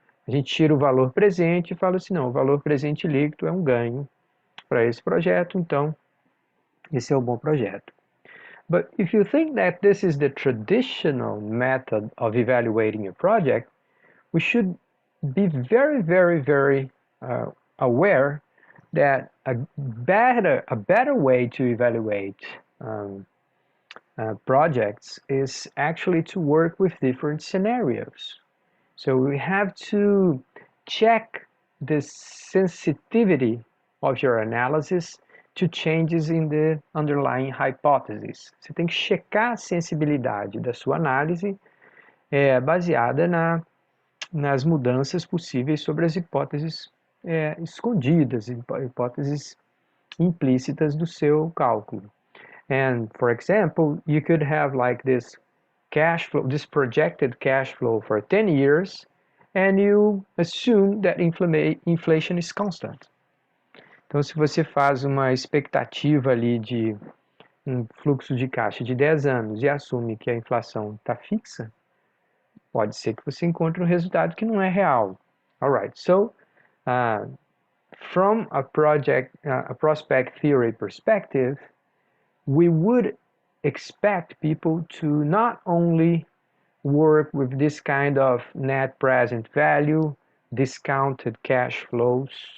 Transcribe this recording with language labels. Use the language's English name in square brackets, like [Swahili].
[Portuguese] A gente tira o valor presente e fala assim, não, o valor presente líquido é um ganho para esse projeto, então esse é um bom projeto. [English] But if you think that this is the traditional method of evaluating a project, we should be very, very, very aware that a better way to evaluate projects is actually to work with different scenarios. So we have to check the sensitivity of your analysis to changes in the underlying hypothesis. [Portuguese] Você tem que checar a sensibilidade da sua análise baseada nas mudanças possíveis sobre as hipóteses escondidas, hipóteses implícitas do seu cálculo. [English] And for example, you could have like this cash flow, this projected cash flow for 10 years, and you assume that inflation is constant. [Portuguese] Então, se você faz uma expectativa ali de um fluxo de caixa de 10 anos e assume que a inflação está fixa, pode ser que você encontre um resultado que não é real. [English] All right, so from a prospect theory perspective, we would expect people to not only work with this kind of net present value, discounted cash flows,